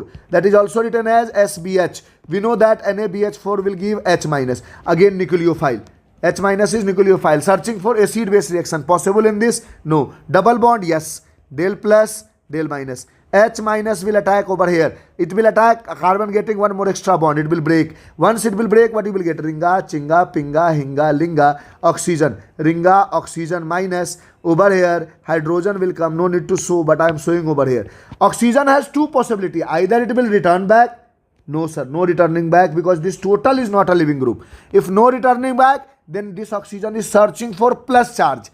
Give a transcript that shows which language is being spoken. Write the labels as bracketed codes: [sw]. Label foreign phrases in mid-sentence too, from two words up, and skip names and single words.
[en] That is also written as SBH. We know that NaBH4 will give H minus. Again nucleophile. H minus is nucleophile. Searching for acid base reaction. Possible in this? No. Double bond? Yes. Del plus, del minus. H minus will attack over here. It will attack carbon getting one more extra bond. It will break. Once it will break, what you will get? Ringa, chinga, pinga, hinga, linga, oxygen. Ringa, oxygen minus. Over here, hydrogen will come. No need to show, but I am showing over here. Oxygen has 2 possibilities. Either it will return back. No, sir. No returning back because this total is not a living group. If no returning back, then this oxygen is searching for plus charge.